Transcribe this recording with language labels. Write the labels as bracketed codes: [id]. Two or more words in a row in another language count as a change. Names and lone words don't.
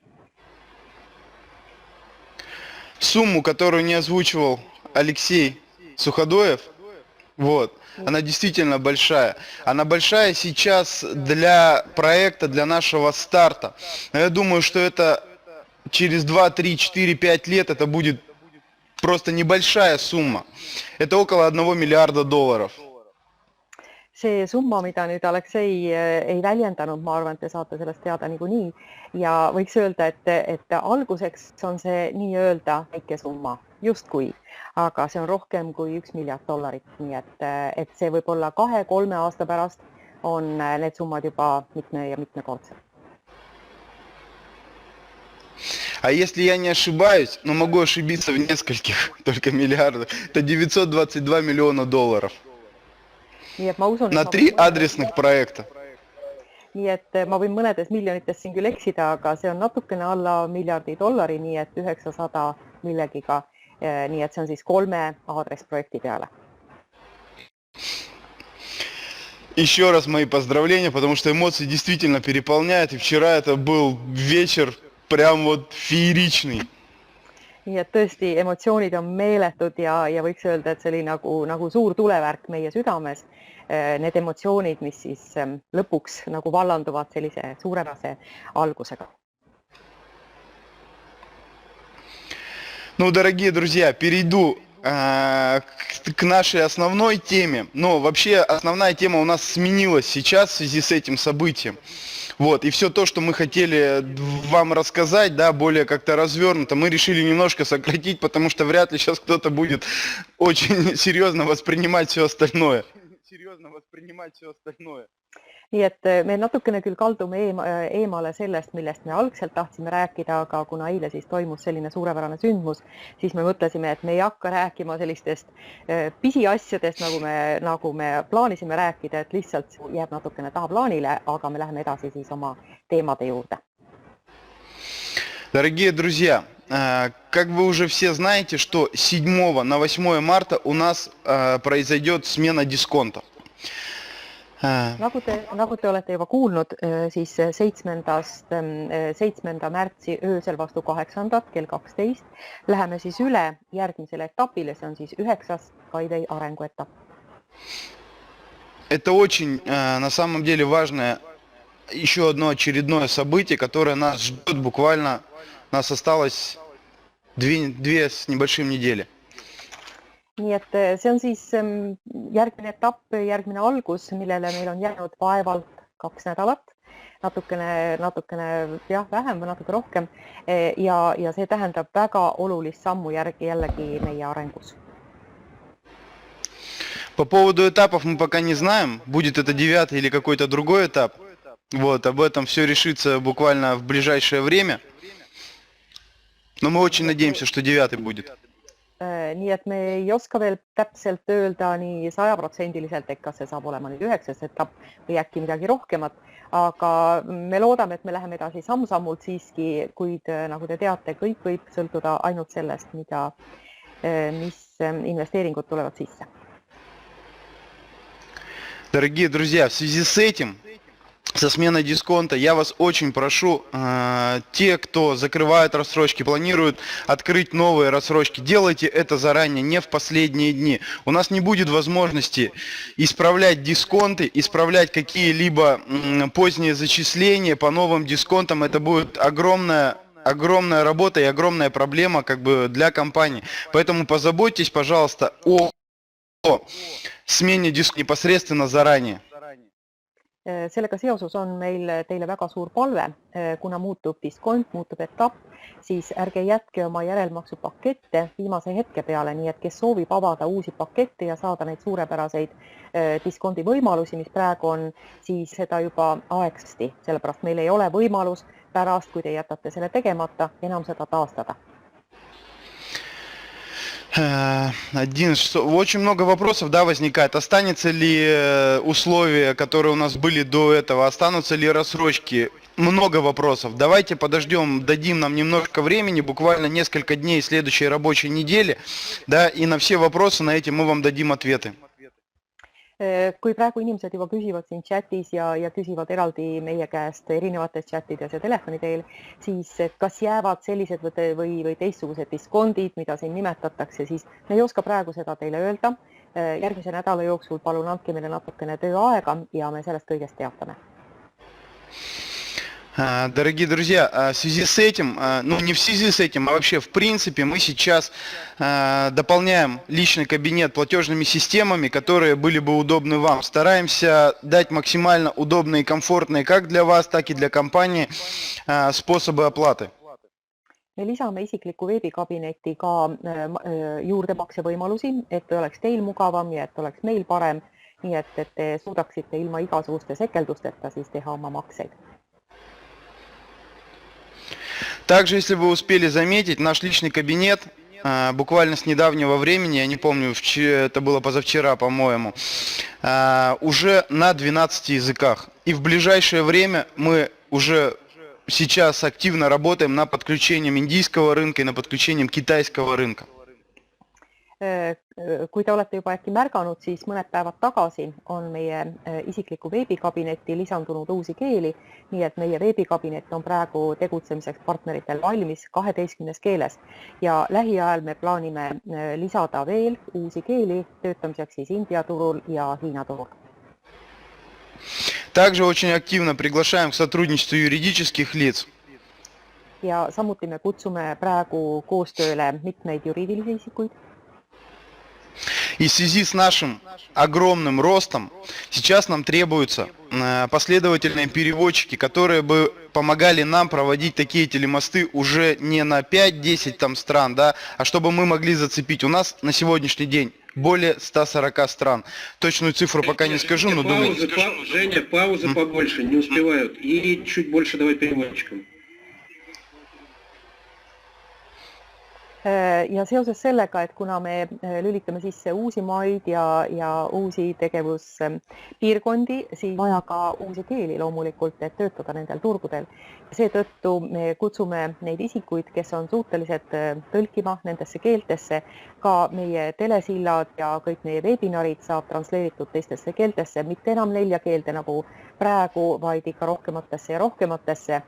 [ru] Сумму, которую не озвучивал Алексей Суходоев, вот, она действительно большая. Она большая сейчас для проекта, для нашего старта. Но я думаю, что это через 2, 3, 4, 5 лет это будет просто небольшая сумма. Это около $1 миллиарда. [et] See summa, mida nüüd Aleksei ei väljendanud, ma arvan, et te saate sellest teada niikuinii ja võiks öelda, et alguseks on see nii-öelda väike summa, justkui, aga see on rohkem kui $1 miljard. Nii et see võib olla 2-3 aasta pärast on need summad juba mitmekordsed. [ru] А если я не ошибаюсь, но могу ошибиться в нескольких только миллиардах, это $922 миллиона. На 3 адресных проекта. [et] Nii et ma võin mõnedes miljonites siin küll eksida, aga see on natukene alla $1 miljardi, nii et 900 millegiga. Nii et see on siis 3 aadressprojekti peale. [ru] Еще раз мои поздравления, потому что эмоции действительно переполняют. И вчера это был вечер прям вот фееричный. [et] Nii et tõesti emotsioonid on meeletud ja võiks öelda, et see oli nagu suur tulevärk meie südames. Need emotsioonid, mis siis lõpuks nagu vallanduvad sellise suurepärase algusega. [ru] Ну, дорогие друзья, перейду к нашей основной теме. Но вообще основная тема у нас сменилась сейчас в связи с этим событием. Вот, и все то, что мы хотели вам рассказать, да, более как-то развернуто, мы решили немножко сократить, потому что вряд ли сейчас кто-то будет очень серьезно воспринимать все остальное. [et] Nii et me natukene küll kaldume eemale sellest, millest me algselt tahtsime rääkida, aga kuna eile siis toimus selline suurepärane sündmus, siis me mõtlesime, et me ei hakka rääkima sellistest pisiasjadest, nagu me plaanisime rääkida, et lihtsalt jääb natukene tahaplaanile, aga me läheme edasi siis oma teemade juurde. [ru] Дорогие друзья, как вы уже все знаете, что 7 на 8 марта у нас произойдет смена дисконта. [et] nagu te olete juba kuulnud, siis 7. märtsi öösel vastu 8. kell 12 läheme siis üle järgmisele etapile, see on siis 9. Skyway arenguetapp. [ru] Это очень, на самом деле, важное еще одно очередное событие, которое нас ждет буквально, нас осталось 2 с небольшим недели. [et] Nii et see on siis järgmine etapp, järgmine algus, millele meil on jäänud vaevalt 2 nädalat, natukene jah, vähem või natuke rohkem ja see tähendab väga olulist sammu jällegi meie arengus. [ru] По поводу этапов мы пока не знаем, будет это 9 или какой-то другой этап. Вот, об этом все решится буквально в ближайшее время. Но мы очень надеемся, что 9 будет. [et] Nii et me ei oska veel täpselt öelda nii 100%, et kas see saab olema nüüd 9. etapp või äkki midagi rohkemat, aga me loodame, et me läheme edasi samm-sammult siiski, kuid nagu te teate, kõik võib sõltuda ainult sellest, mis investeeringud tulevad sisse. [ru] Дорогие друзья, в связи с этим, со сменой дисконта, я вас очень прошу, те, кто закрывает рассрочки, планируют открыть новые рассрочки, делайте это заранее, не в последние дни. У нас не будет возможности исправлять дисконты, исправлять какие-либо поздние зачисления по новым дисконтам. Это будет огромная работа и огромная проблема как бы для компании. Поэтому позаботьтесь, пожалуйста, о смене диск непосредственно заранее. [et] Sellega seoses on meil teile väga suur palve, kuna muutub diskont, muutub etapp, siis ärge jätke oma järelmaksupakette viimase hetke peale, nii et kes soovib avada uusi pakette ja saada neid suurepäraseid diskondi võimalusi, mis praegu on, siis seda juba aegsti, sellepärast meil ei ole võimalus pärast, kui te jätate selle tegemata, enam seda taastada. [ru] Очень много вопросов, да, возникает. Останется ли условия, которые у нас были до этого, останутся ли рассрочки? Много вопросов. Давайте подождем, дадим нам немножко времени, буквально несколько дней следующей рабочей недели, да, и на все вопросы на эти мы вам дадим ответы. [et] Kui praegu inimesed juba küsivad siin chatis ja küsivad eraldi meie käest erinevates chatides ja telefoni teel, siis kas jäävad sellised või teistsugused diskondid, mida siin nimetatakse, siis me ei oska praegu seda teile öelda. Järgmise nädala jooksul palun andke meile natukene tööaega ja me sellest kõigest teatame. [ru] Дорогие друзья, в связи с этим, ну не в связи с этим, а вообще в принципе мы сейчас дополняем личный кабинет платежными системами, которые были бы удобны вам. Стараемся дать максимально удобные и комфортные как для вас, так и для компании способы оплаты. [et] Me lisame isikliku veebikabinetti ka juurdemaksevõimalusi, et oleks teil mugavam ja et oleks meil parem, nii et te suudaksite ilma igasuguste sekeldusteta siis teha oma makseid. [ru] Также, если вы успели заметить, наш личный кабинет буквально с недавнего времени, я не помню, это было позавчера, по-моему, уже на 12 языках. И в ближайшее время мы уже сейчас активно работаем над подключением индийского рынка и над подключением китайского рынка. [et] Kui te olete juba äkki märganud, siis mõned päevad tagasi on meie isikliku veebikabinetti lisandunud uusi keeli, nii et meie veebikabinet on praegu tegutsemiseks partneritel valmis 12 keeles ja lähiajal me plaanime lisada veel uusi keeli töötamiseks siis India turul ja Hiina turul. [ru] Также очень активно приглашаем к сотрудничеству юридических лиц. [et] Ja samuti me kutsume praegu koostööle mitmeid juriidilisi isikuid. [ru] И в связи с нашим огромным ростом сейчас нам требуются последовательные переводчики, которые бы помогали нам проводить такие телемосты уже не на 5-10 там стран, да, а чтобы мы могли зацепить. У нас на сегодняшний день более 140 стран. Точную цифру пока не скажу, но думаю... Женя, паузы побольше, не успевают. И чуть больше давай переводчикам. [et] Ja seoses sellega, et kuna me lülitame sisse uusi maid ja uusi tegevuspiirkondi, siis vaja ka uusi keeli loomulikult, et töötada nendel turgudel. Seetõttu me kutsume neid isikuid, kes on suutelised tõlkima nendesse keeltesse, ka meie telesillad ja kõik meie webinarid saab transleeritud teistesse keeltesse, mitte enam 4 keelde nagu praegu, vaid ikka rohkematesse ja rohkematesse.